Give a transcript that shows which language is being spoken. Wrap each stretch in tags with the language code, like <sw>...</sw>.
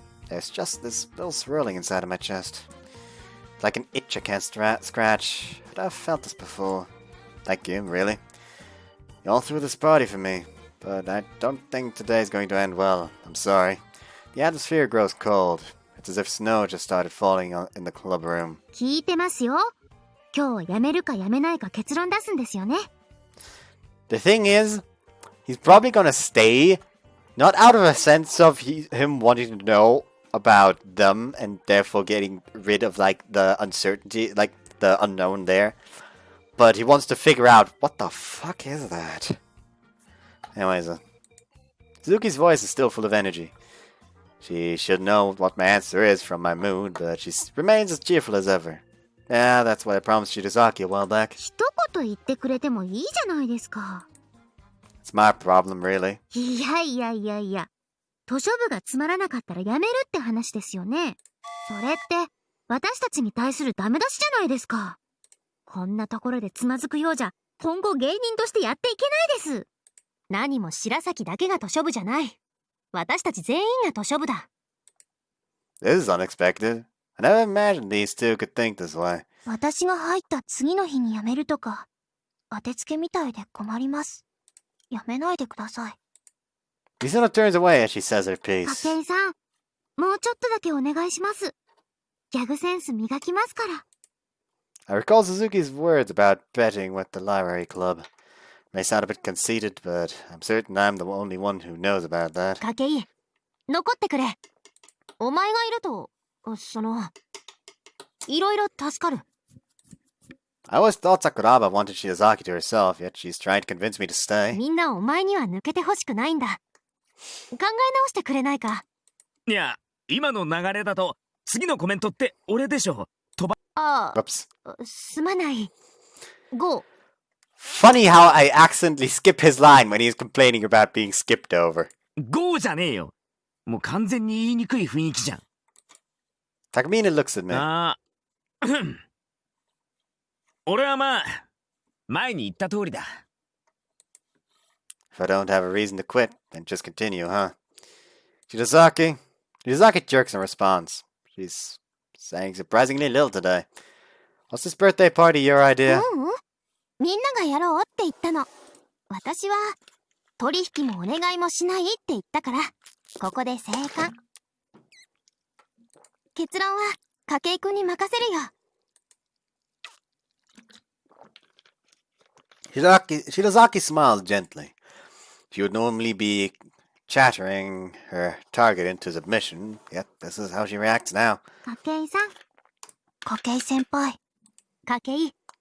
<en>There's just this little swirling inside of my chest. Like an itch I can't scratch. I've felt this before. Thank you, really. You all threw this party for me, but I don't think today's going to end well. I'm sorry. The atmosphere grows cold. It's as if snow just started falling in the club room.</en> <ja>聞いてますよ。今日辞めるか辞めないか結論出すんですよね。</ja> <en>The thing is, he's probably gonna stay, not out of a sense of him wanting to know about them and therefore getting rid of like the uncertainty, like the unknown there, but he wants to figure out what the fuck is that. Anyways, Suzuki's voice is still full of energy. She should know what my answer is from my mood, but she remains as cheerful as ever. Yeah, that's what I promised Shidazaki a while back.</en> <ja>一言言ってくれてもいいじゃないですか。</ja> <en>It's my problem, really.</en> <ja>いや。図書部がつまらなかったら辞めるって話ですよね。それって私たちに対するダメ出しじゃないですか。こんなところでつまずくようじゃ今後芸人としてやっていけないです。何も白崎だけが図書部じゃない。私たち全員が図書部だ。</ja> <en>This is unexpected. I never imagined these two could think this way.</en> <ja>私が入った次の日に辞めるとか当てつけみたいで困ります。辞めないでください。</ja> <en>Mizuno turns away as she says her</en> <ja>筧</ja> <en>piece.</en> <ja>さん、もうちょっとだけお願いします。ギャグセンス磨きますから。</ja> <en>I recall Suzuki's words about betting with the library club. May sound a bit conceited, but I'm certain I'm the only one who knows about that.</en> <ja>筧、残ってくれ。お前がいると、いろいろ助かる。</ja> <en>I always thought Sakuraba wanted Shidazaki to herself, yet she's trying to convince me to stay.</en> <ja>みんなお前には抜けてほしくないんだ。考え直してくれないか。いや、今の流れだと次のコメントって俺でしょ。ああ、</ja> <en>Whoops.</en> <ja>すまない。GO。</ja> <en>Funny how I accidentally skip his line when he's complaining about being skipped over.</en> <ja>GO じゃねえよ。もう完全に言いにくい雰囲気じゃん。</ja> <en>Takamine looks at me.</en> <ja>ああ。俺はまあ、前に言った通りだ。</ja> <en>If I don't have a reason to quit, then just continue, huh? Shidazaki jerks in response. She's saying surprisingly little today. Was this birthday party your idea?</en> <ja>みんながやろうって言ったの。私は取引もお願いもしないって言ったから、ここで静観。結論は筧くんに任せるよ。 Shidazaki smiles gently. She would normally be chattering her target into submission, yet this is how she reacts now. 筧さん。筧先輩。筧。</ja>